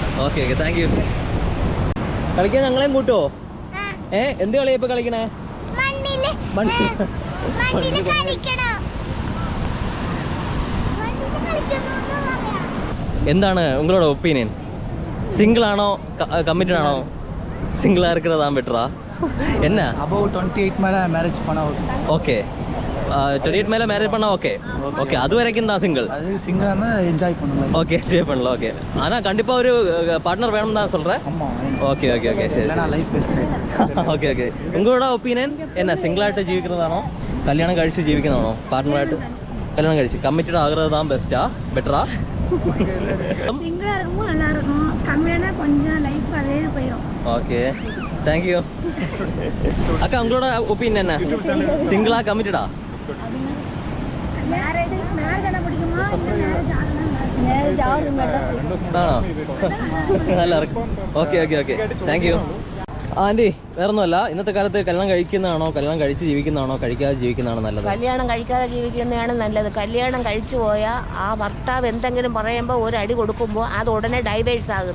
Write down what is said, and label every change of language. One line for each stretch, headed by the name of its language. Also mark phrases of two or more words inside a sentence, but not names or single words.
English: okay okay, thank you.
Malayalam: കളിക്കാൻ ഞങ്ങളെയും കൂട്ടുവോ? എന്ത് കളിയാ ഇപ്പൊ കളിക്കണേ? എന്താണ് ഉങ്ങളോட ഒപ്പീനിയൻ? സിംഗിൾ ആണോ കമ്മിറ്റഡ് ആണോ? സിംഗിളാக
Tamil: இருக்கிறது தான் பெட்டரா? என்ன above 28 மேல மேரேஜ் பண்ணா ஓகே. 28 மேலே மேரேஜ் பண்ணா ஓகே. ஓகே, அது வரைக்கும் தான் சிங்கிள். அது சிங்கிளானா என்ஜாய் பண்ணலாம். ஓகே, என்ஜாய் பண்ணலாம். ஓகே, ஆனால் கண்டிப்பாக ஒரு பார்ட்னர் வேணும் தான் சொல்கிறேன். ஆமாம்.
English: okay okay okay,
Tamil: சரி. இல்லைனா
English: life waste. okay okay.
Malayalam: ഉങ്ങളോட ഒപ്പീനിയൻ എന്നാ? സിംഗിളായിട്ട് ജീവിക്കുന്നതാണോ കല്യാണം കഴിച്ച് ജീവിക്കുന്നതാണോ?
Tamil: പാർട്ട്ണറായിട്ട് கல்யாணம் கழிச்சு கமிட்டட் ஆகிறது தான் பெஸ்ட்டா பெட்டரா? சிங்கிளாக இருக்கும்போது நல்லா இருக்கும், கம்மியான கொஞ்சம் லைஃப் அதே போயிடும்.
English: okay, thank you.
Tamil: அக்கா, உங்களோட ஒப்பீனியன் என்ன? சிங்கிளா கமிட்டடா? மேரேஜ் என்ன பிடிக்குமா? மேரேஜ் ஆகும்
Malayalam: ആണോ? നല്ല ഇറക്കും.
English: okay okay okay, thank you.
Malayalam: ആൻറ്റി, വേറൊന്നുമല്ല, ഇന്നത്തെ കാലത്ത് കല്യാണം കഴിക്കുന്നതാണോ കല്യാണം കഴിച്ച് ജീവിക്കുന്നതാണോ കഴിക്കാതെ ജീവിക്കുന്നതാണോ നല്ലത്? കല്യാണം കഴിക്കാതെ ജീവിക്കുന്നതാണ് നല്ലത്. കല്യാണം കഴിച്ചു പോയാൽ ആ ഭർത്താവ് എന്തെങ്കിലും പറയുമ്പോൾ ഒരടി കൊടുക്കുമ്പോൾ അത് ഉടനെ ഡൈവേഴ്സ് ആകും.